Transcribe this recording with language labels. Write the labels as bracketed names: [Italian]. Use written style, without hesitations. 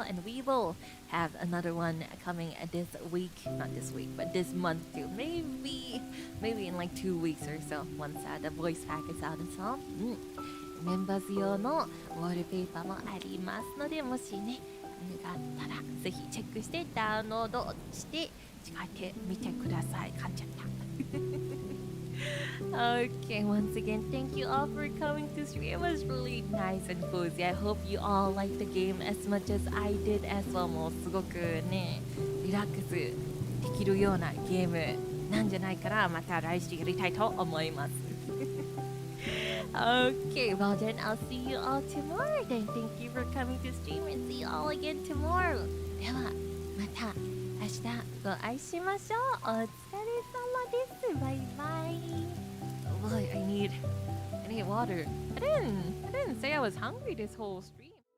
[English] And we will have another one coming this week, not this week, but this month too. Maybe in like 2 weeks or so, once the voice pack is out as well. [Japanese] メンバーズ用のウォールペーパーもありますので、もしね、あったらぜひチェックしてダウンロードして使ってみてください。買っちゃった。 [English] Okay, once again, thank you all for coming to stream. It was really nice and cozy. I hope you all liked the game as much as I did as well. [Japanese] もうすごくね、リラックスできるようなゲームなんじゃないかな。また来週やりたいと思います。 [English] Okay, well then I'll see you all tomorrow then. Thank you for coming to stream, and see you all again tomorrow. [Japanese] ではまた明日ご会いしましょう。お疲れ様です。バイバイ。 [English] Oh boy, I need water. I didn't say I was hungry this whole stream.